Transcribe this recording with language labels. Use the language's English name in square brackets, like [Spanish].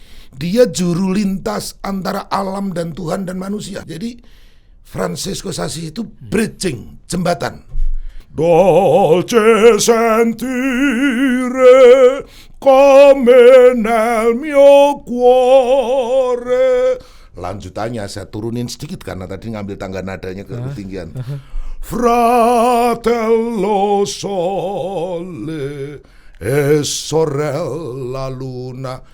[Indonesian] Dia juru lintas antara alam dan Tuhan dan manusia. Jadi Fransiskus Asis itu bridging, jembatan. [Italian] Dolce sentire come nel mio cuore. [Indonesian] Lanjutannya saya turunin sedikit karena tadi ngambil tangga nadanya ke ketinggian. [Italian] Fratello sole e sorella luna.